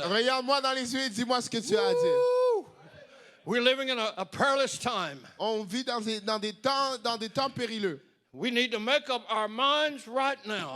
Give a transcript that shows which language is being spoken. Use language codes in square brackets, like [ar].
[fr] Regarde-moi dans les yeux et dis-moi ce que tu as à dire. Woo! [en] We're living in a perilous time. [fr] On vit dans des temps périlleux. [en] We need to make up our minds right now